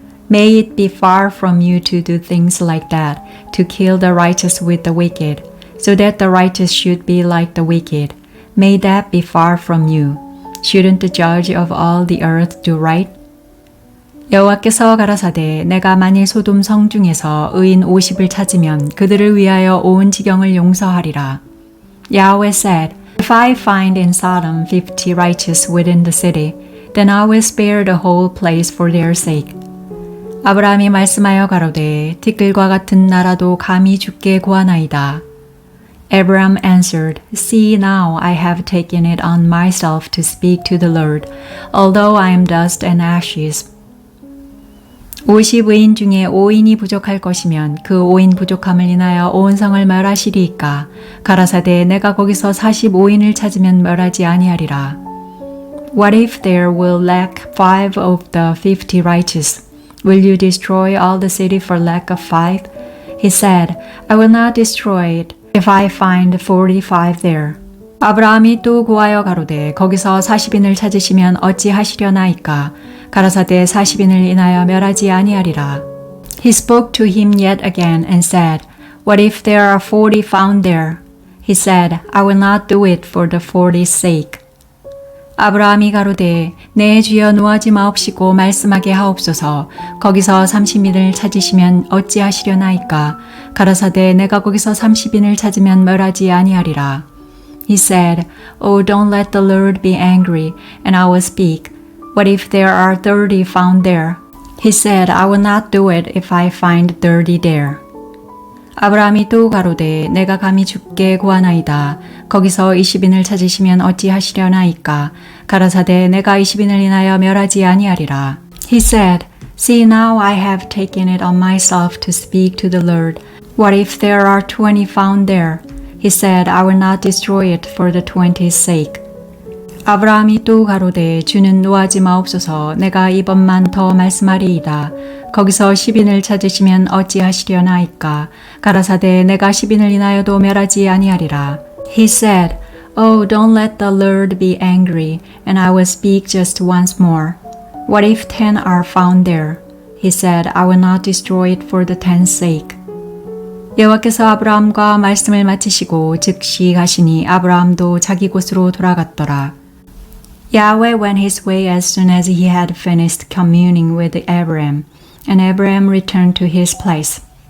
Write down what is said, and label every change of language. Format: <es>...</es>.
<en>May it be far from you to do things like that, to kill the righteous with the wicked, so that the righteous should be like the wicked. May that be far from you. Shouldn't the judge of all the earth do right?</en> <ko>여호와께서 가라사대 내가 만일 소돔 성 중에서 의인 50을 찾으면 그들을 위하여 온 지경을 용서하리라.</ko> <en>Yahweh said, If I find in Sodom 50 righteous within the city, then I will spare the whole place for their sake.</en> <ko>아브라함이 말씀하여 가로되 티끌과 같은 나라도 감히 주께 구하나이다.</ko> <en>Abraham answered, See now I have taken it on myself to speak to the Lord, although I am dust and ashes.</en> <ko>50의인 중에 5인이 부족할 것이면 그 5인 부족함을 인하여 온 성을 멸하시리이까? 가라사대 내가 거기서 45인을 찾으면 멸하지 아니하리라.</ko> <en>What if there will lack 5 of the 50 righteous? Will you destroy all the city for lack of 5? He said, I will not destroy it if I find 45 there.</en> <ko>아브라함이 또 고하여 가로되 거기서 40인을 찾으시면 어찌하시려나이까? 가라사대 40인을 인하여 멸하지 아니하리라.</ko> <en>He spoke to him yet again and said, What if there are 40 found there? He said, I will not do it for the 40's sake.</en> <ko>아브라함이 가로되 내 주여 노하지 마옵시고 말씀하게 하옵소서. 거기서 30인을 찾으시면 어찌하시려나이까? 가라사대 내가 거기서 30인을 찾으면 멸하지 아니하리라.</ko> <en>He said, Oh, don't let the Lord be angry, and I will speak. What if there are 30 found there? He said, I will not do it if I find 30 there.</en> <ko>아브라함이 또 가로되 내가 감히 주께 구하나이다. 거기서 20인을 찾으시면 어찌하시려나이까? 가라사대 내가 20인을 인하여 멸하지 아니하리라.</ko> <en>He said, See now I have taken it on myself to speak to the Lord. What if there are 20 found there? He said, I will not destroy it for the 20's sake.</en> <ko>아브라함이 또 가로되 주는 노하지 마옵소서. 내가 이번만 더 말씀하리이다. 거기서 10인을 찾으시면 어찌하시려나이까? 가라사대 내가 10인을 인하여도 멸하지 아니하리라.</ko> <en>He said, Oh, don't let the Lord be angry, and I will speak just once more. What if 10 are found there? He said, I will not destroy it for the 10's sake.</en> <ko>여호와께서 아브라함과 말씀을 마치시고 즉시 가시니 아브라함도 자기 곳으로 돌아갔더라.</ko> <en>Yahweh went his way as soon as he had finished communing with Abraham, and Abraham returned to his place.</en>